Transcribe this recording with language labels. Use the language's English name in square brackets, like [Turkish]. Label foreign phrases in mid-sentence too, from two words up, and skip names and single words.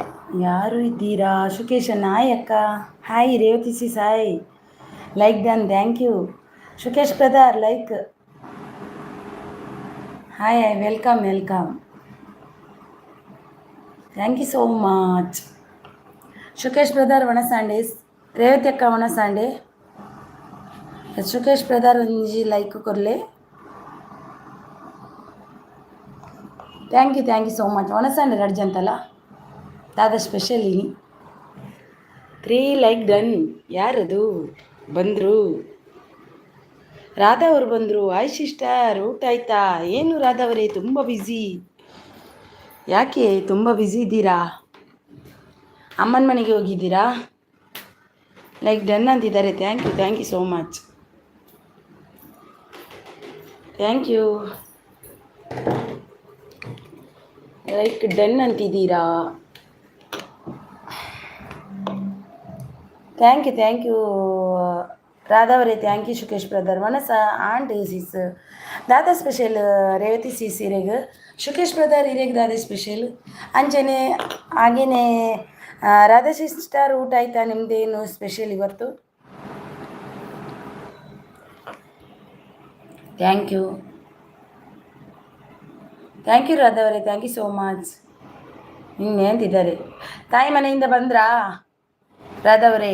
[Kannada] ಯಾರು ಇದ್ದೀರಾ? ಶುಕೇಶ ನಾಯಕ. ಹಾಯ್ ರೇವತಿ ಸಿ ಸಾಯ್. [English] Like done, thank you. Shukesh brother like. Hi welcome welcome. Thank you so much. [Tulu] ಶುಕೇಶ್ ಬ್ರದರ್ ಒಣಸಾಂಡೇಸ್. ರೇವತಿ ಅಕ್ಕ ಒಣಸಾಂಡೆ. ಶುಕೇಶ್ ಬ್ರದರ್ ಒಂಜಿ ಲೈಕ್ ಕೊರ್ಲೆ. [English] Thank you so much. [Tulu] ಒಣಸಾಂಡೆ ರಡ್ಜಂತಲ್ಲ ದಾದ ಸ್ಪೆಷಲ್ ಇನಿ 3 [English] like done. [Kannada] ಯಾರದು ಬಂದರು? ರಾಧಾ ಅವರು ಬಂದರು. ಹಾಯ್ ಸಿಸ್ಟರ್, ಊಟ ಆಯ್ತಾ? ಏನು ರಾಧಾ ಅವರೇ ತುಂಬ ಬ್ಯುಸಿ, ಯಾಕೆ ತುಂಬ ಬ್ಯುಸಿ ಇದ್ದೀರಾ? ಅಮ್ಮನ ಮನೆಗೆ ಹೋಗಿದ್ದೀರಾ? [English] like done [Kannada] ಅಂತಿದ್ದಾರೆ. [English] Thank you so much. Thank you. like done [Kannada] ಅಂತಿದ್ದೀರಾ? [English] thank you ರಾಧಾ ಅವರೇ. Thank you Shukesh brother. [Tulu] ಮನಸ ಆಂಟ್ ಸಿಸ್ ದಾದ ಸ್ಪೆಷಲ್ ರೇವತಿ ಸಿಸ್ ಇರೆಗ್ ಶುಕೇಶ್ ಬ್ರದರ್ ಇರೆಗ್ ದಾದ ಸ್ಪೆಷಲ್ ಅಂಚನೆ ಹಾಗೇನೆ. [Kannada] ರಾಧಾ ಸಿಸ್ಟರ್ ಊಟ ಆಯ್ತಾ? ನಿಮ್ಮದೇನು ಸ್ಪೆಷಲ್ ಇವತ್ತು? [English] thank you ರಾಧಾ ಅವರೇ. thank you so much. [Kannada] ನಿನ್ನೆ ಅಂತಿದ್ದಾರೆ. ತಾಯಿ ಮನೆಯಿಂದ ಬಂದ್ರಾ ರಾಧಾ ಅವರೇ?